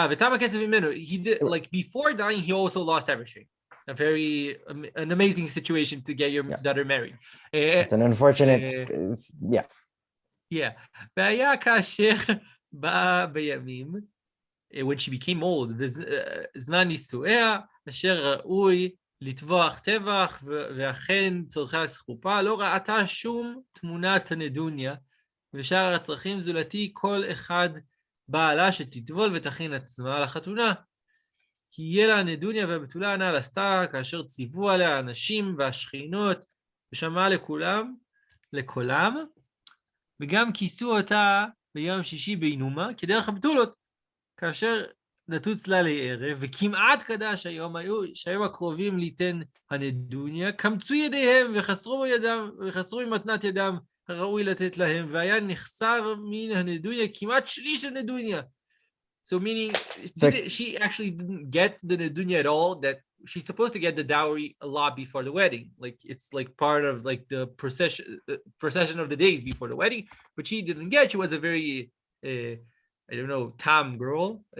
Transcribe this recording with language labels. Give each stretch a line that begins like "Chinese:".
English: He did, like, before dying, he also lost everything. An amazing situation to get your daughter married. It's an unfortunate, yeah. Yeah.
Hebrew: והיה כאשר באה בימים,
English: when she became old,
Hebrew: בזמן נישואיה, אשר ראוי לטבוח טבח, ואכן צורכי הסחופה, לא ראתה שום תמונת הנדוניה, ושאר הצרכים זולתי כל אחד בעלה שתטבול ותכין עצמה לחתונה. כי יהיה לה הנדוניה והבתולה הנ"ל עשתה, כאשר ציוו עליה האנשים והשכינות, ושמעה לקולם, וגם כיסו אותה ביום שישי בעינומה, כדרך הבתולות, כאשר נטוץ לה לערב, וכמעט קדש היום, שהיום הקרובים ליתן הנדוניה, קמצו ידיהם וחסרו ממתנת ידם הראוי לתת להם, והיה נחסר מן הנדוניה, כמעט שליש הנדוניה.
English: So meaning, she actually didn't get the nedunya at all, that she's supposed to get the dowry a lot before the wedding. Like, it's like part of like the procession of the days before the wedding, but she didn't get. She was a very, I don't know, tam girl.